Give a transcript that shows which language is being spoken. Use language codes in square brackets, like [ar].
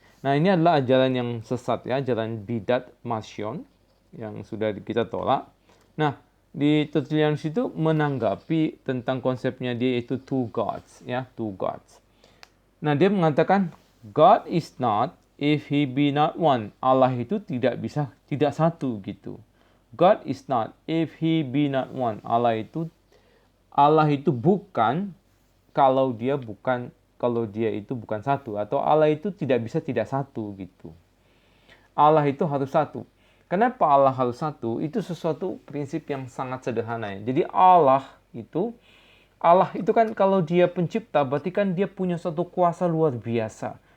[id] Nah, ini adalah ajaran yang sesat, ya, ajaran bidat Marcion yang sudah kita tolak. Nah, di Tertullianus itu menanggapi tentang konsepnya dia itu two gods, ya, two gods. Nah, dia mengatakan [en] God is not if he be not one. [id] Allah itu tidak bisa tidak satu gitu. [en] God is not if he be not one. [id] Allah itu bukan kalau dia itu bukan satu, atau Allah itu tidak bisa tidak satu gitu. Allah itu harus satu. Kenapa Allah harus satu? Itu sesuatu prinsip yang sangat sederhana ya. Jadi Allah itu kan kalau dia pencipta berarti kan dia punya suatu kuasa luar biasa.